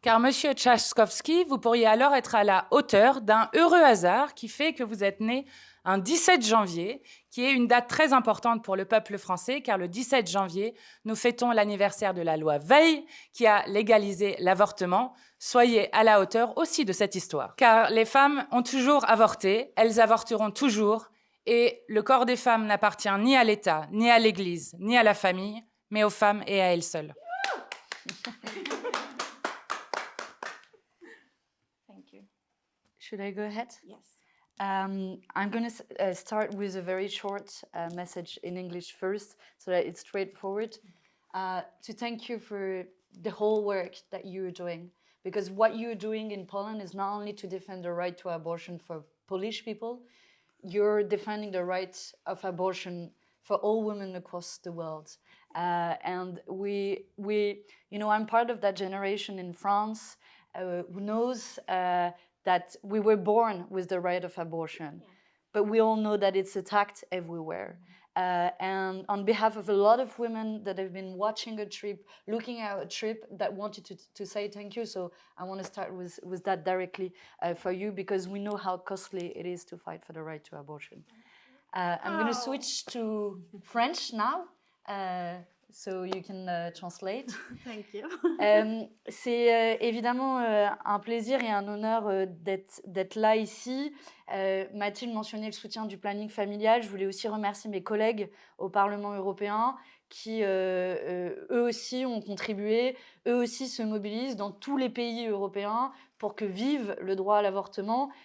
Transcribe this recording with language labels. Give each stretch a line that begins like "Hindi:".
French: Car, Monsieur Trzaskowski, vous pourriez alors être à la hauteur d'un heureux hasard qui fait que vous êtes né un 17 janvier, qui est une date très importante pour le peuple français, car le 17 janvier, nous fêtons l'anniversaire de la loi Veil, qui a légalisé l'avortement. Soyez à la hauteur aussi de cette histoire. Car les femmes ont toujours avorté, elles avorteront toujours, et le corps des femmes n'appartient ni à l'État, ni à l'Église, ni à la famille, mais aux femmes et à elles seules.
English: Thank you. Should I go ahead? Yes. I'm going to start with a very short message in English first, so that it's straightforward. To thank you for the whole work that you're doing, because what you're doing in Poland is not only to defend the right to abortion for Polish people, you're defending the right of abortion for all women across the world. And I'm part of that generation in France who knows that we were born with the right of abortion, but we all know that it's attacked everywhere. And on behalf of a lot of women that have been watching a trip, looking at a trip, that wanted to say thank you. So I want to start with that directly for you, because we know how costly it is to fight for the right to abortion. I'm going to switch to French now. So you can translate. Thank you.
French: C'est évidemment un plaisir et un honneur d'être là ici. Mathilde mentionnait le soutien du planning familial. Je voulais aussi remercier mes collègues au Parlement européen qui, eux aussi, ont contribué, eux aussi se mobilisent dans tous les pays européens pour que vive le droit à l'avortement.